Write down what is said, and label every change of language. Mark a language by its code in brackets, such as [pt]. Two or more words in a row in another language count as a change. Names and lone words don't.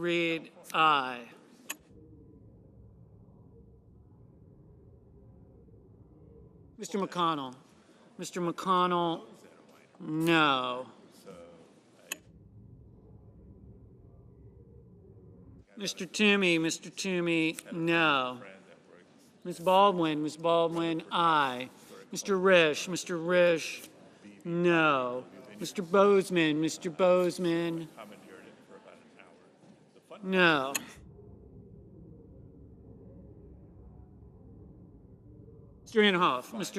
[en] Reed, aye. Mr. McConnell. Mr. McConnell, no. Mr. Toomey. Mr. Toomey, no. Ms. Baldwin. Ms. Baldwin, aye. Mr. Risch. Mr. Risch, no. Mr. Bozeman. Mr. Bozeman, no. Mr. Inhofe. Mr.